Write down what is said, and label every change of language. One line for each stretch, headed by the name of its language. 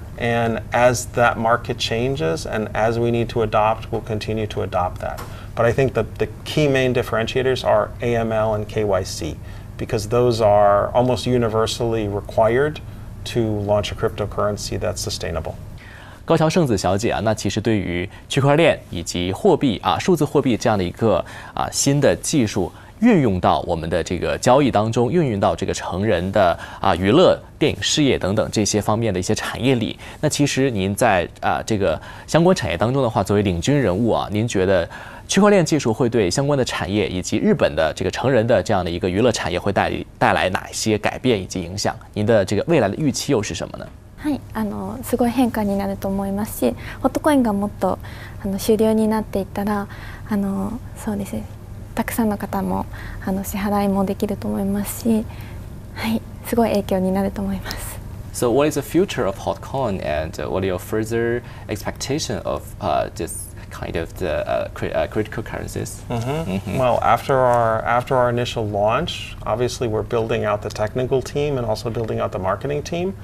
English: And as that market changes and as we need to adopt, we'll continue to adopt that. But I think the key main differentiators are AML and KYC, because those are almost universally required to launch a cryptocurrency that's sustainable.
Chinese: 高桥圣子小姐啊，那其实对于区块链以及货币啊、数字货币这样的一个新的技术运用到我们的这个交易当中，运用到这个成人的娱乐、电影事业等等这些方面的一些产业里。那其实您在这个相关产业当中的话，作为领军人物啊，您觉得区块链技術会对相关的产业以及日本的这个成人的这样的一个娱乐产业会带来哪些改变以及影响？您的这个未来的预期又是什么呢？
Japanese: はい、すごい変化になると思いますし、ホットコインがもっと主流になっていったら、そうですね、たくさんの方も支払いもできると思いますし、はい、すごい影響になると思います。
English: So what is the future of HotCoin, and what are your further expectation of this kind of the critical currencies? Well, after our initial launch, obviously we're building out the technical team and also building out the marketing team.